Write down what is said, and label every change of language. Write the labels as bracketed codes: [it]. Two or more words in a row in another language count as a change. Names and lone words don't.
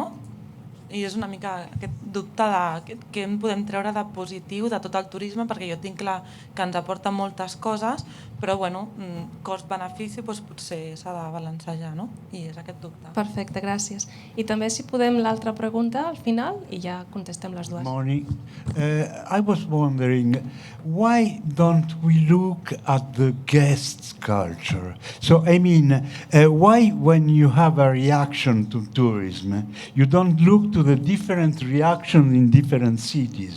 [ca] I és una mica aquest dubte de què en podem treure de positiu de tot el turisme, perquè jo tinc clar que ens aporta moltes coses, però bueno, cost-benefici potser s'ha de balancejar, no? I és aquest dubte. Perfecte, gràcies. I també si podem l'altra pregunta al final i ja contestem les dues. [en] Morning. I was wondering, why don't we look at the guest culture? So, I mean, why when you have a reaction to tourism, you don't look to the different reactions in different cities?